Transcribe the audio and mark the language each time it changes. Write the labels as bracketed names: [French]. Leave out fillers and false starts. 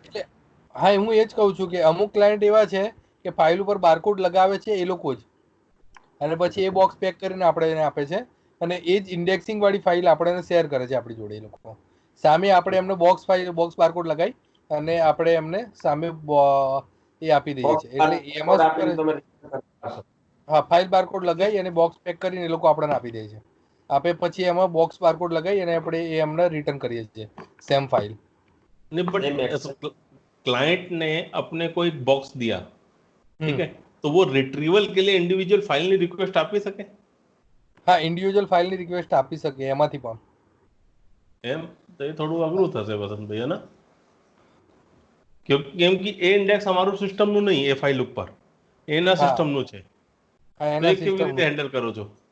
[Gujarati] હા, હું એ જ કહું છું કે અમુક ક્લાયન્ટ એવા છે કે ફાઇલ ઉપર બારકોડ લગાવે છે એ લોકો જ, અને પછી એ બોક્સ પેક કરીને આપણે એને આપે છે અને એ જ ઇન્ડેક્સિંગ વાળી ફાઇલ આપણે શેર કરે છે આપણી જોડે. એ લોકો સામે આપણે એમને બોક્સ ફાઇલ બોક્સ બારકોડ લગાવી અને આપણે એમને સામે એ આપી દઈએ છીએ. એટલે એમાં શું કરે છે, હા, ફાઇલ બારકોડ લગાવી અને બોક્સ પેક કરીને એ લોકો આપણને આપી દે છે. આપે પછી એમાં બોક્સ બારકોડ લગાવી અને આપણે એ એમને રિટર્ન કરીએ છીએ सेम फाइल. [Hindi] नहीं बट क्लाइंट ने अपने को एक बॉक्स दिया, ठीक है, तो वो रिट्रीवल के लिए इंडिविजुअल फाइल [Gujarati] ની રિક્વેસ્ટ આપી શકે? હા, ઇન્ડિવિડ્યુઅલ ફાઇલની રિક્વેસ્ટ આપી શકે એમાંથી પણ. એમ તો એ થોડું અઘરું થશે વસંતભાઈ, [Hindi] है ना? [Gujarati] કેમ કે એ ઇન્ડેક્સ અમારું સિસ્ટમનું નહીં, એ ફાઇલ ઉપર એના સિસ્ટમનું છે. તો એ કેવી રીતે હેન્ડલ કરો છો?